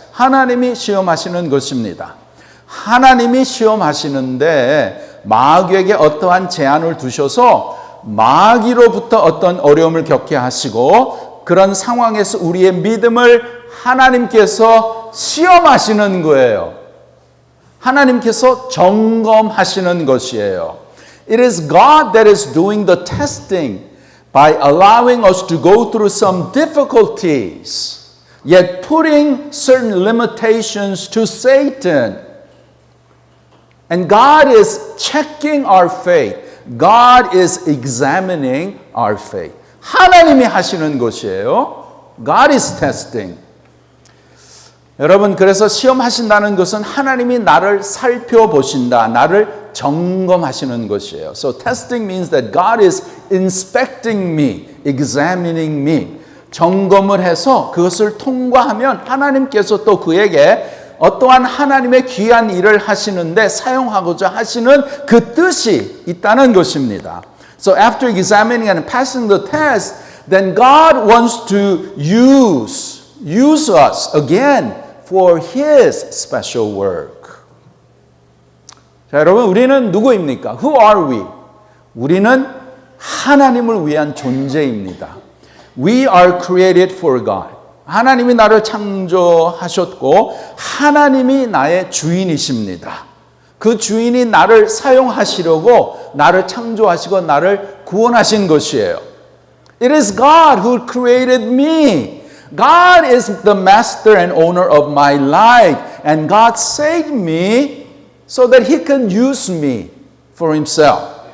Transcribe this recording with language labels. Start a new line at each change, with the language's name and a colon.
Korean: 하나님이 시험하시는 것입니다. 하나님이 시험하시는데 마귀에게 어떠한 제한을 두셔서 마귀로부터 어떤 어려움을 겪게 하시고 그런 상황에서 우리의 믿음을 하나님께서 시험하시는 거예요. 하나님께서 점검하시는 것이에요.
English: It is God that is doing the testing by allowing us to go through some difficulties, yet putting certain limitations to Satan. And God is checking our faith. God is examining our faith.
Korean: 하나님이 하시는 것이에요.
English: God is testing.
Korean: 여러분, 그래서 시험하신다는 것은 하나님이 나를 살펴보신다, 나를 점검하시는 것이에요.
English: So testing means that God is inspecting me, examining me.
Korean: 점검을 해서 그것을 통과하면 하나님께서 또 그에게 어떠한 하나님의 귀한 일을 하시는데 사용하고자 하시는 그 뜻이 있다는 것입니다.
English: So after examining and passing the test, then God wants to use us again for His special work.
Korean: 자, 여러분, 우리는 누구입니까?
English: Who are we?
Korean: 우리는 하나님을 위한 존재입니다.
English: We are created for God.
Korean: 하나님이 나를 창조하셨고 하나님이 나의 주인이십니다. 그 주인이 나를 사용하시려고 나를 창조하시고 나를 구원하신 것이에요.
English: It is God who created me. God is the master and owner of my life. And God saved me so that He can use me for Himself.